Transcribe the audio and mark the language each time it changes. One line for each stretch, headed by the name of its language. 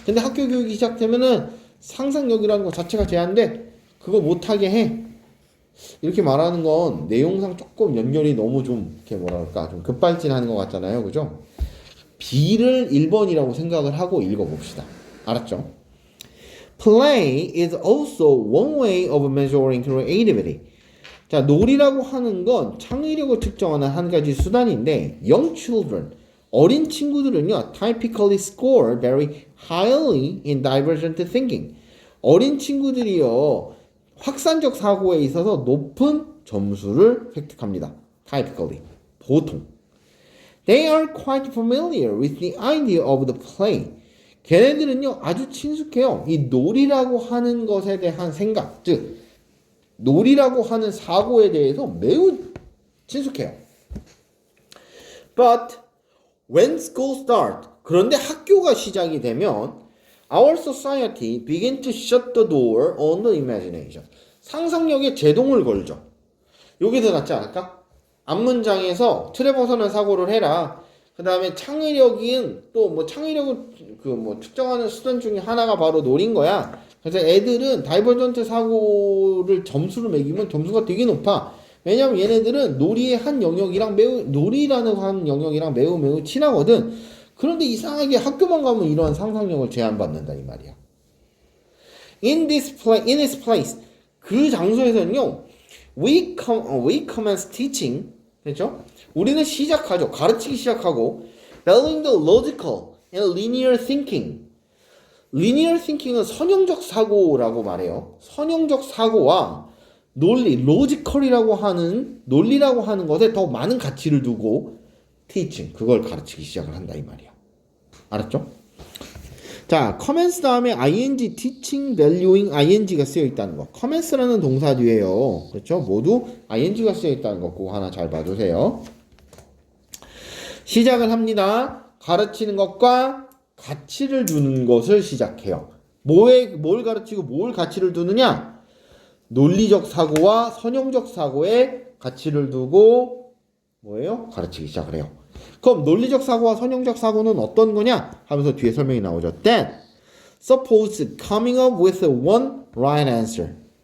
Korean: 근데 학교 교육이 시작되면은 상상력이라는 거 자체가 제한돼. 그거 못하게 해. 이렇게 말하는 건 내용상 조금 연결이 너무 좀 이렇게 뭐랄까 좀 급발진하는 것 같잖아요. 그죠? B를 1번이라고 생각을 하고 읽어봅시다. 알았죠?
English: Play is also one way of measuring creativity.
Korean: 자, 놀이라고 하는 건 창의력을 측정하는 한 가지 수단인데 young children, 어린 친구들은요
English: typically score very highly in divergent thinking.
Korean: 어린 친구들이요 확산적 사고에 있어서 높은 점수를 획득합니다. typically, 보통.
English: They are quite familiar with the idea of the play.
Korean: 걔네들은요 아주 친숙해요. 이 놀이라고 하는 것에 대한 생각, 즉 놀이라고 하는 사고에 대해서 매우 친숙해요.
English: But when school starts,
Korean: 그런데 학교가 시작이 되면
English: Our society begin to shut the door on the imagination.
Korean: 상상력에 제동을 걸죠. 요게 더 낫지 않을까? 앞문장에서 틀에 벗어난 사고를 해라. 그 다음에 창의력은 또 뭐 창의력을 그 뭐 측정하는 수단 중에 하나가 바로 놀인 거야. 그래서 애들은 다이버전트 사고를 점수를 매기면 점수가 되게 높아. 왜냐면 얘네들은 놀이의 한 영역이랑 놀이라는 한 영역이랑 매우 친하거든. 그런데 이상하게 학교만 가면 이러한 상상력을 제한받는다 이 말이야.
English: In this place
Korean: 그 장소에서는요.
English: We commence teaching.
Korean: 그렇죠? 우리는 시작하죠. 가르치기 시작하고
English: valuing the logical and linear thinking.
Korean: linear thinking은 선형적 사고라고 말해요. 선형적 사고와 논리, logical이라고 하는 논리라고 하는 것에 더 많은 가치를 두고 teaching, 그걸 가르치기 시작을 한다 이 말이야. 알았죠? 자, commence 다음에 ing, teaching, valuing, ing가 쓰여 있다는 거. commence라는 동사 뒤에요. 그렇죠? 모두 ing가 쓰여 있다는 거 그거 하나 잘 봐주세요. 시작을 합니다. 가르치는 것과 가치를 두는 것을 시작해요. 뭘 가르치고 뭘 가치를 두느냐? 논리적 사고와 선형적 사고에 가치를 두고 뭐예요? 가르치기 시작을 해요. 그럼 논리적 사고와 선형적 사고는 어떤 거냐? 하면서 뒤에 설명이 나오죠.
English: Then, suppose coming up with one right answer.